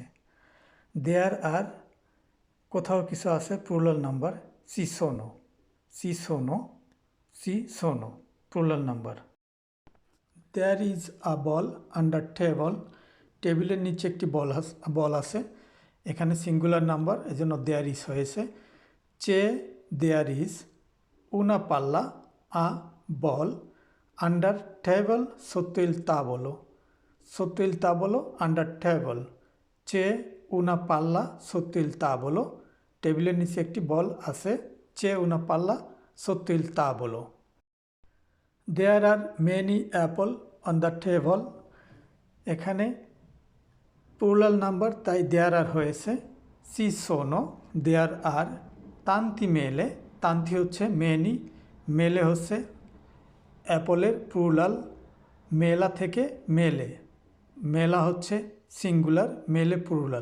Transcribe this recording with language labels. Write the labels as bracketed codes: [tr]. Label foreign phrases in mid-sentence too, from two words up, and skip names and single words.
[en] there are [bn] কোথাও কিছু আছে [en] plural number, [it] ci sono, ci sono, ci sono [en] plural number. there is a ball under table, [bn] টেবিলের নিচে একটি বল আছে, এখানে [en] singular number [bn] এজন্য [en] there is [bn] হয়েছে। [it] চে [en] there is [it] una palla [en] a ball under table [it] sotto il tavolo, sotto il tavolo [en] under table, [it] c'è una palla sotto il tavolo, [bn] টেবিলের নিচে একটি বল আছে, [it] c'è una palla sotto il tavolo. [en] There are many apple on the table, [bn] এখানে [en] plural number [bn] তাই [en] there are [bn] হয়েছে। [it] ci sono [en] there are, [it] tante mele, [bn] তান্তি হচ্ছে মেনি, মেলে হচ্ছে অ্যাপলের প্লুরাল, মেলা থেকে মেলে, মেলা হচ্ছে সিঙ্গুলার, মেলে প্লুরাল।